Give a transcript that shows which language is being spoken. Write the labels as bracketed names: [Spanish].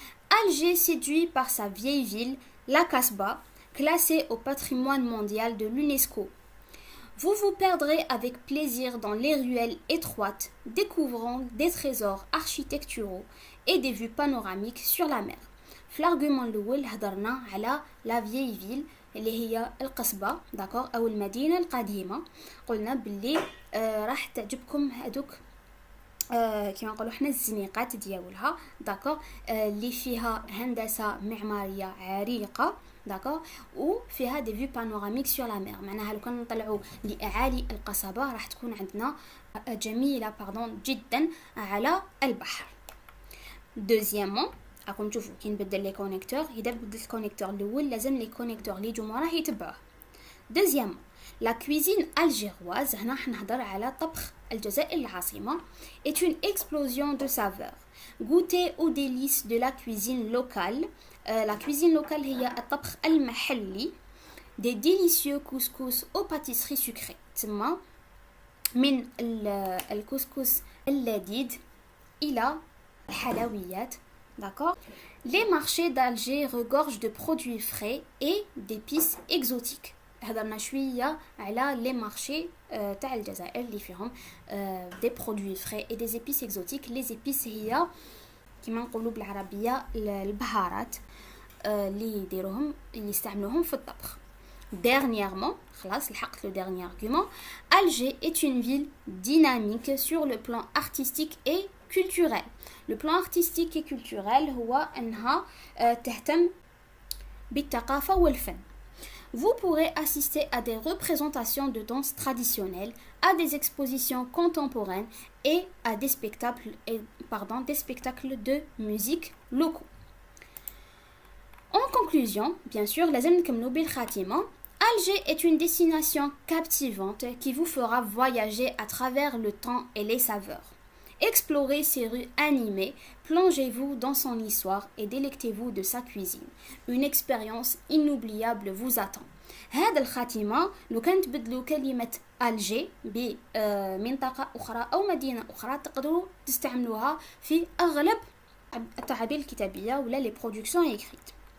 [French] Alger séduit par sa vieille ville, la Casbah, classée au patrimoine mondial de l'UNESCO. Vous vous perdrez avec plaisir dans les ruelles étroites, découvrant des trésors architecturaux et des vues panoramiques sur la mer. [Arabic] في l'argument الأول هضرنا على [French] la vieille ville [Arabic] اللي هي القصبة، داكور، أو المدينة القديمة. قلنا باللي راح تعجبكم هادوك كما نقولوا حنا الزنيقات ديالها، داكور، اللي فيها هندسة معمارية عريقة، داكور، وفيها [French] دي فيو بانوراميك سور لا مير. [Arabic] معناها لو كان نطلعوا لأعالي القصبة راح تكون عندنا جميلة جدا على البحر. دوزيامون راكم تشوفوا كي نبدل لي كونيكتور، اذا بدلت الكونيكتور الاول لازم لي كونيكتور اللي يجوا راه يتبعوه. دوزيام [French] لا كويزين الجيرواز، [Arabic] هنا حنهضر على طبخ الجزائر العاصمه. [French] est une explosion de saveurs. goûtez aux délices de la cuisine locale. la cuisine locale [Arabic] هي الطبخ المحلي. [French] des délicieux couscous aux pâtisseries sucrées. [Arabic] تما من الكسكس اللذيذ الى الحلويات. [French] D'accord. Les marchés d'Alger regorgent de produits frais et d'épices exotiques. [Arabic] هضرنا شوية على [French] les marchés [Arabic] تاع الجزائر اللي فيهم [French] des produits frais et des épices exotiques. [Arabic] Les épices هي كما نقولوا بالعربية البهارات اللي يديروهم اللي يستعملوهم في الطبخ. [French] Dernièrement, [Arabic] خلاص لحقت [French] le dernier argument. Alger est une ville dynamique sur le plan artistique et culturel. Le plan artistique et culturel [Arabic] هو أنها تهتم بالثقافة والفن. [French] Vous pourrez assister à des représentations de danse traditionnelles, à des expositions contemporaines et à des spectacles de musique locaux. En conclusion, bien sûr, [Arabic] لازم نكملوا بالخاتمة. [French] Alger est une destination captivante qui vous fera voyager à travers le temps et les saveurs. Explorez ses rues animées, plongez-vous dans son histoire et délectez-vous de sa cuisine. Une expérience inoubliable vous attend. [Arabic] هذا الخاتمة لو كانت بدلوا كلمة ألجي بمنطقة أخرى أو مدينة أخرى تقدروا تستعملوها في أغلب التعابير الكتابية ولا [French] les productions écrites.